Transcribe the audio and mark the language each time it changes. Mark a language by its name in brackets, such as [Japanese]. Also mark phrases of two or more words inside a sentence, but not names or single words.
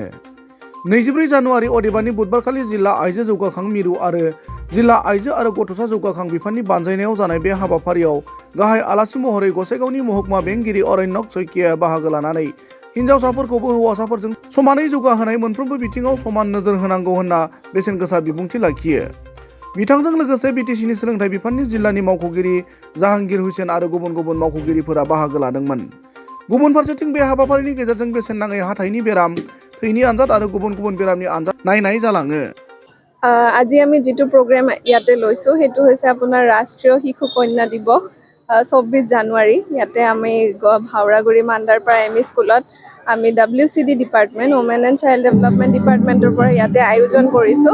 [Bodo] 24 जानुवारि अदेबानि बुधबारखालि जिल्ला आइजो जौगाखां मिरु आरो जिल्ला आइजो आरो गथ'सा जौगाखां बिफाननि बानजायनायाव जानाय बे हाबाफारियाव गाहाय आलासि महरै गसाइगावनि महकुमा बेंगिरि अरण्यक सैकियाया बाहागो लानानै हिन्जावसाफोरखौबो हौवासाफोरजों समानै जौगाहोनाय मोनफ्रोमबो बिथिङाव समान नोजोर होनांगौ होनना बेसेन गोसा बिबुंथि लाखियो। बिथांजों लोगोसे बिटिसिनि सोलोंथाइ बिफाननि जिल्लानि मावख'गिरि जाहांगीर हुसैन आरो गुबुन गुबुन मावख'गिरिफोरा बाहागो लादोंमोन। गुबुन फारसेथिं बे हाबाफारिनि गेजेरजों बेसेन नाङै हाथाइनि बेराम, थैनि आनजाद आरो गुबुन गुबुन बेरामनि आनजाद नायनाय जालाङो। [Assamese] আজি আমি যিটো প্ৰগ্ৰেম ইয়াতে লৈছোঁ সেইটো হৈছে আপোনাৰ ৰাষ্ট্ৰীয় শিশু কন্যা দিৱস 24 জানুৱাৰী। ইয়াতে আমি ভাওৰাগুৰি মাণ্ডাৰপাৰা এম ই স্কুলত আমি WCD ডিপাৰ্টমেণ্ট ওমেন এণ্ড চাইল্ড ডেভেলপমেণ্ট ডিপাৰ্টমেণ্টৰ পৰা ইয়াতে আয়োজন কৰিছোঁ।